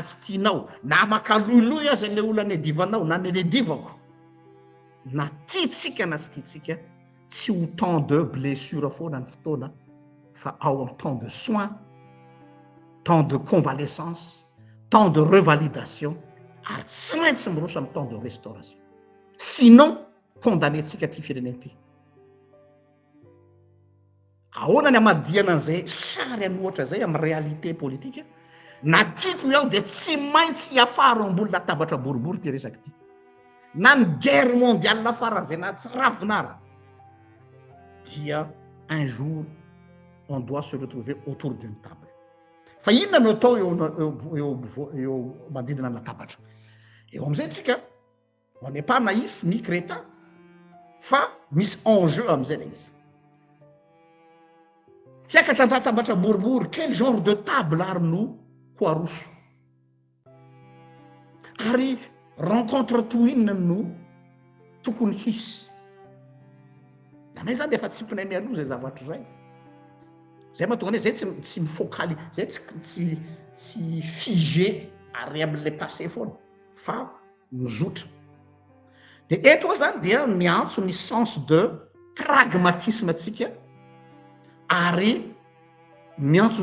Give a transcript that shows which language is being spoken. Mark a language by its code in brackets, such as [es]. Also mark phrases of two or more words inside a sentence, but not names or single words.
[mg] tsy tianao na makaloloy azy le olo ane divanao na ne le divako na tiatsika na tsy tiatsika tsy ho [fr] temps de blessure [mg] foana ny fotoana fa ao am [fr] temps de soin temps de convalescence temps de revalidation [mg] ary tsy maintsy miroso amy [fr] temps de restauration sinon [mg] condamnetsika ty firenena ty ahoana ny amadiana an'izay sary any ohatra zay amy réalité politika na tiako iaho de tsy maintsy hiafaro ambony latabatra boribory ty resaky ty na ny [fr] guerre mondiale [mg] lafara zay na tsy ravinara dia [fr] un jour on doit se retrouver autour d'une table [mg] fa inona no atao eo manodidina ny latabatra eo am'izay tsika [fr] on n'est pas naïf ni crétin [mg] fa misy enjeu am'izay la izy hiakatra an-databatra boribory [fr] quel genre de table [mg] ary no ho aroso ary rencontre toinona no tokony hisy nanay zany de efa tsy mpinay mialoha zay zavatra zay mahatonga ane zay tsy mifocaly zay tsy figé ary am'le passé foana fa mizotra de eto zany dia miantso ny [fr] sens de pragmatisme [mg] atsika ary miantso ny